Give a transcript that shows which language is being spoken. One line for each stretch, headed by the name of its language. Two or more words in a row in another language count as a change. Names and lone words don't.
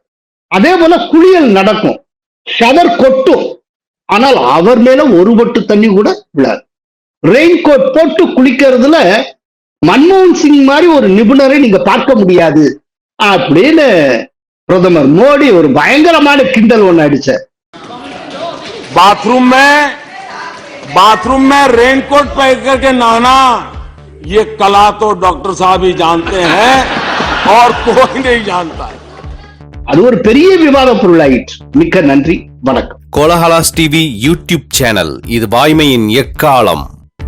Tamil: அதே போல குளியல் நடக்கும், ஷவர் கொட்டும், ஆனால் அவர் மேல ஒரு பொட்டு தண்ணி கூட விழாது.
English: rain coat
Tamil: போட்டு குளிக்கிறதுல மன்மோகன் சிங் மாதிரி ஒரு நிபுணரை நீங்க பார்க்க முடியாது அப்படின்னு பிரதமர் மோடி ஒரு பயங்கரமான கிண்டல் ஒண்ணு அடிச்சார்.
Hindi: बाथरूम में रेनकोट पहन करके नहाना, ये कला तो डॉक्टर साहब ही जानते हैं और कोई नहीं जानता है.
Tamil: அது ஒரு பெரிய விவாத பொருளாயிற்று. மிக்க நன்றி, வணக்கம். கோலஹலாஸ் டிவி
English: YouTube channel,
Tamil: இது வாய்மையின் எக்காலம்.